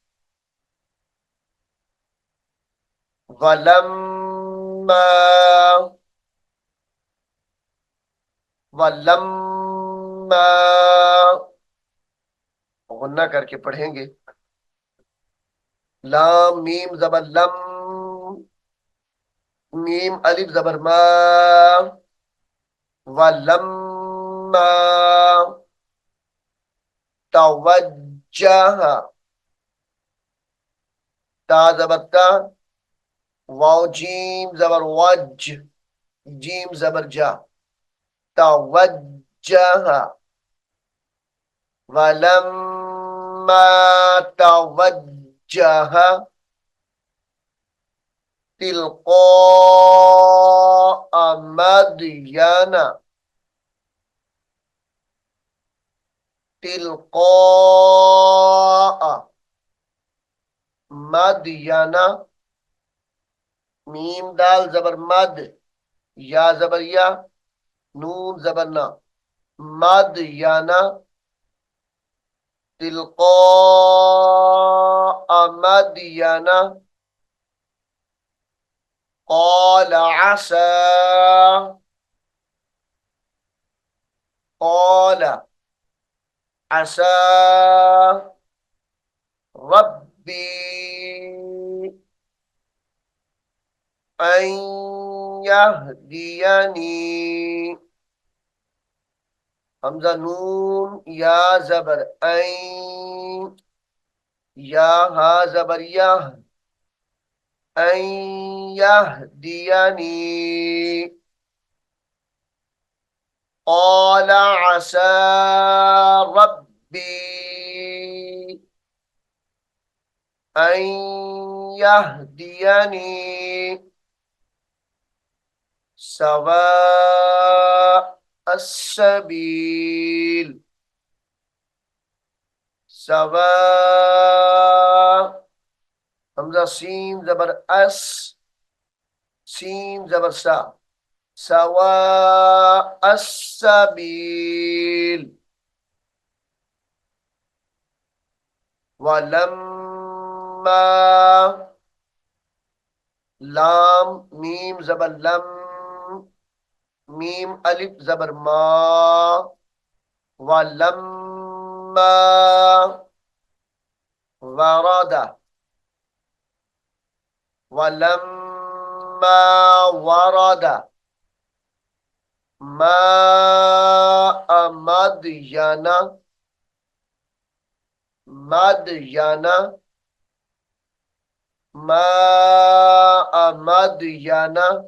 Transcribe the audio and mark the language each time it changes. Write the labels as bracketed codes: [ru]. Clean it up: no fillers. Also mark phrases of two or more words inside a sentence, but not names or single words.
[ar] ولما ولما [hi] गुन्ना करके पढ़ेंगे। लाम मीम जबर लम, मीम अलिफ जबर मा, [ar] ولما توجه, [hi] ता जबर ता, वाव जीम जबर वज, जीम जबर जा, तवज्जह। [ar] ولما توجه تلقاء مدين، تلقاء मदयना, [hi] मीम दाल जबर मद, या जबर या, नून जबर ना, [ar] مدين، تلقاء مدين, قال عسى قال عسى ربي أن يهديني [hi] हमजा नून या जबर ऐं, या हा जबर यह, [ar] أن يهديني, قال عسى ربي أن يهديني سواء السبيل سواء [hi] हमजा सीन जबर अस, सीन जबर सा, सवा [ar] السبيل، ولما, [hi] लाम मीम जबर लम, मीम अलिफ जबर मा, [ar] ولما ورد، ولما ورد ماء مدين، مدين، ماء مدين,